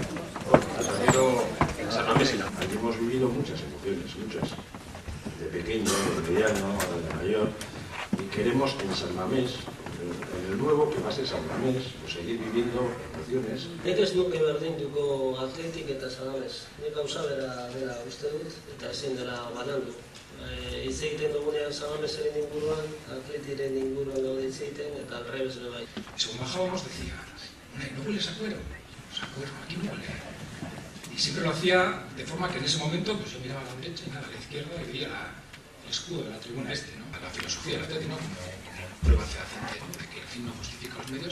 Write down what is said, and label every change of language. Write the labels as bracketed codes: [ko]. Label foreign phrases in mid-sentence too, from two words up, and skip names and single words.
[es] Pero en San Mamés hemos vivido muchas emociones, muchas. De pequeño, de mediano, de mayor. Y queremos en San Mamés, en el nuevo que va a ser San Mamés, pues seguir viviendo emociones. [eu] Nik ez nuke berdinduko Atletik eta San Mamés. Nik gauza bera uste dut eta ezin dela banandu. Hitz egiten dugunean San Mamesen inguruan, Atletiren inguruan gaude hitz egiten eta [es] al revés [eu] be bai. [es] Según bajábamos decía, ¿no hueles a cuero? Pues a cuero, aquí no huele. Y siempre lo hacía de forma que en ese momento pues yo miraba a la derecha y nada, a la izquierda y veía el escudo de la tribuna ¿no? La filosofía del Atleti, ¿no? Como prueba fehaciente, ¿no? De que el fin no justifica los medios.